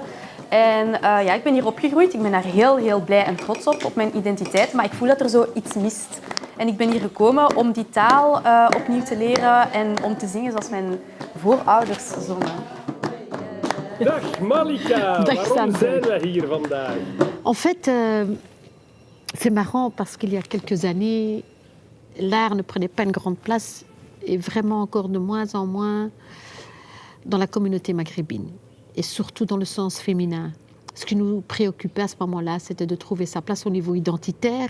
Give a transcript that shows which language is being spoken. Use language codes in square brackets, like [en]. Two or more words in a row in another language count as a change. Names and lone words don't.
[nl] En ja, ik ben hier opgegroeid. Ik ben daar heel blij en trots op mijn identiteit. Maar ik voel dat er zo iets mist. En ik ben hier gekomen om die taal opnieuw te leren en om te zingen zoals mijn voorouders zongen. Dag Malika, waarom zijn we hier vandaag? [fr] En fait, c'est marrant parce qu'il y a quelques années, l'art ne prenait pas une grande place et vraiment encore de moins en moins dans la communauté maghrébine. Et surtout dans le sens féminin. Ce qui nous préoccupait à ce moment-là, c'était de trouver sa place au niveau identitaire.